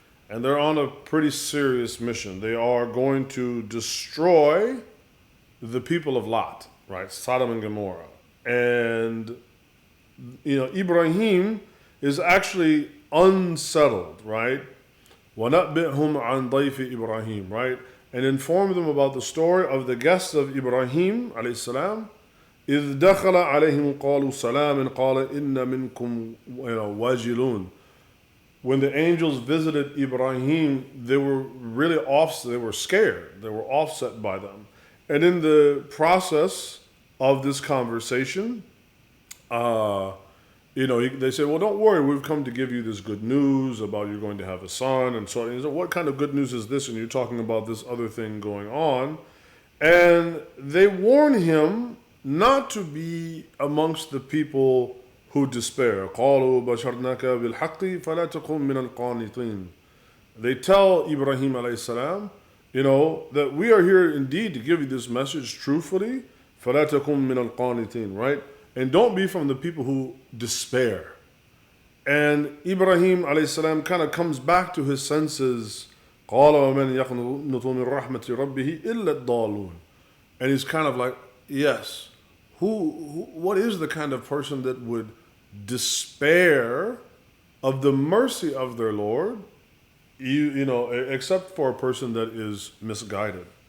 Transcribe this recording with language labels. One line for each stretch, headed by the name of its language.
English: And they're on a pretty serious mission. They are going to destroy the people of Lot, right? Sodom and Gomorrah. And, Ibrahim is actually unsettled, right?
Arabic: وَنَبِّئْهُمْ عَنْ ضَيْفِ Ibrahim,
English: right? And inform them about the story of the guests of Ibrahim alayhi salam.
Arabic: إِذْ دَخَلَ عَلَيْهِمْ قَالُوا سَلَامٍ قَالَ إِنَّ مِنْكُمْ وَاجِلُونَ.
English: When the angels visited Ibrahim, they were really they were scared. They were offset by them. And in the process of this conversation, they said, well, don't worry, we've come to give you this good news about you're going to have a son. And so he said, what kind of good news is this? And you're talking about this other thing going on. And they warn him not to be amongst the people who despair.
Arabic: قَالُوا بَشَرْنَاكَ بِالْحَقِّ فَلَا تَكُنْ مِنَ الْقَانِطِينَ.
English: They tell Ibrahim alayhi salam, that we are here indeed to give you this message truthfully.
Arabic: فَلَا تَكُنْ مِنَ الْقَانِطِينَ,
English: right? And don't be from the people who despair. And Ibrahim alayhi salam kind of comes back to his senses.
Arabic: قَالَ وَمَنْ يَقْنُطُ مِنْ رَحْمَةِ رَبِّهِ إِلَّا الضَّالُونَ.
English: And he's kind of like, yes, what is the kind of person that would despair of the mercy of their Lord, except for a person that is misguided?